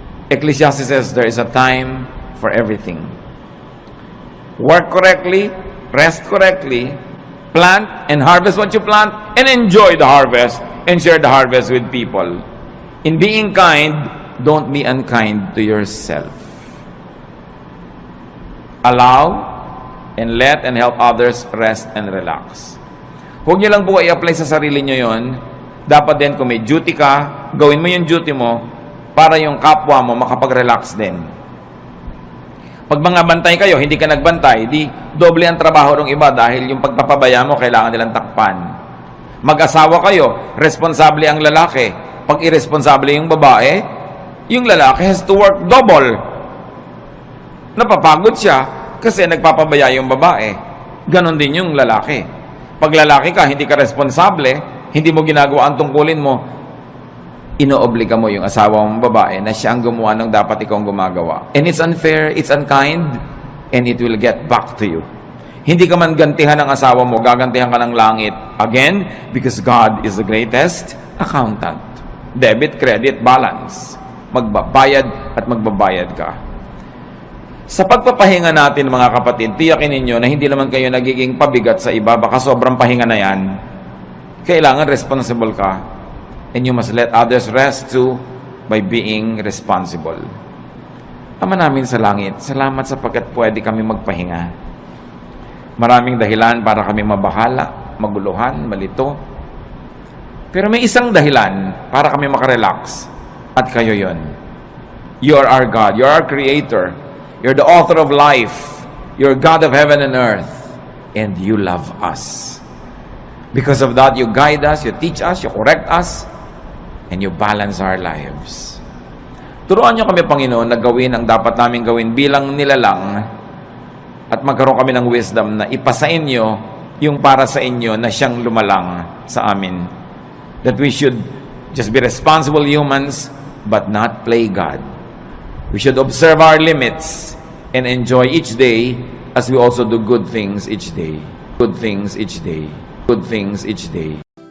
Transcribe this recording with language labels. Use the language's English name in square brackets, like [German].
[English] Ecclesiastes says there is a time for everything. Work correctly, rest correctly, plant and harvest what you plant, and enjoy the harvest and share the harvest with people. In being kind, don't be unkind to yourself. Allow and let and help others rest and relax. [Filipino] Huwag niyo lang po i-apply sa sarili niyo yon. Dapat din kung may duty ka, gawin mo yung duty mo para yung kapwa mo makapag-relax din. Pag mga bantay kayo, hindi ka nagbantay, di doble ang trabaho ng iba dahil yung pagpapabaya mo, kailangan nilang takpan. Mag-asawa kayo, responsable ang lalaki. Pag irresponsable yung babae, yung lalaki [English] has to work double. [Filipino] Napapagod siya kasi nagpapabaya yung babae. Ganon din yung lalaki. Pag lalaki ka, hindi ka responsable, hindi mo ginagawa ang tungkulin mo, inoobliga mo yung asawa mong babae na siya ang gumawa ng dapat ikaw gumagawa. [English] And it's unfair, it's unkind, and it will get back to you. [Filipino] Hindi ka man gantihan ng asawa mo, gagantihan ka ng langit. [English] Again, because God is the greatest accountant. Debit, credit, balance. [Filipino] Magbabayad at magbabayad ka. Sa pagpapahinga natin, mga kapatid, tiyakin ninyo na hindi naman kayo nagiging pabigat sa iba, baka sobrang pahinga na yan. Kailangan responsible ka. [English] And you must let others rest too by being responsible. [Filipino] Ama namin sa langit, salamat sapagkat pwede kami magpahinga. Maraming dahilan para kami mabahala, maguluhan, malito. Pero may isang dahilan para kami makarelax. At kayo yon. [English] You are our God. You are our Creator. You're the author of life. You're God of heaven and earth. And you love us. Because of that, you guide us, you teach us, you correct us, and you balance our lives. [Filipino] Turuan niyo kami, Panginoon, na gawin ang dapat namin gawin bilang nilalang at magkaroon kami ng wisdom na ipasa inyo yung para sa inyo na siyang lumalang sa amin. [English] That we should just be responsible humans but not play God. We should observe our limits and enjoy each day as we also do good things each day. Good things each day. Good things each day.